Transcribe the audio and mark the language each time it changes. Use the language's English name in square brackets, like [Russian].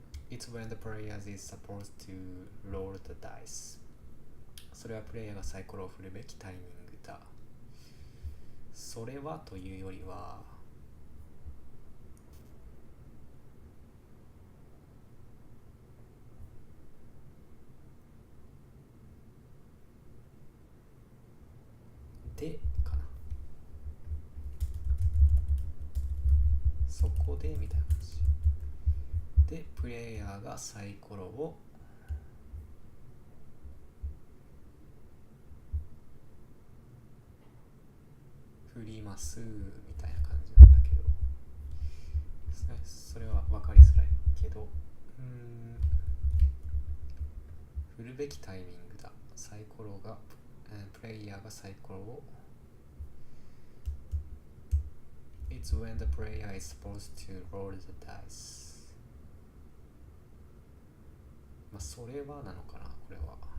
[English] It's when the player is supposed to roll the dice. [Japanese] それはプレイヤーがサイコロを振るべきタイミングだ。それはというよりは、でかな。そこでみたいな感じで、プレイヤーがサイコロを振りますみたいな感じなんだけど、それは分かりづらいけど、振るべきタイミングだ。サイコロが、プレイヤーがサイコロを [English] It's when the player is supposed to roll the dice. [Japanese] それはなのかな、これは。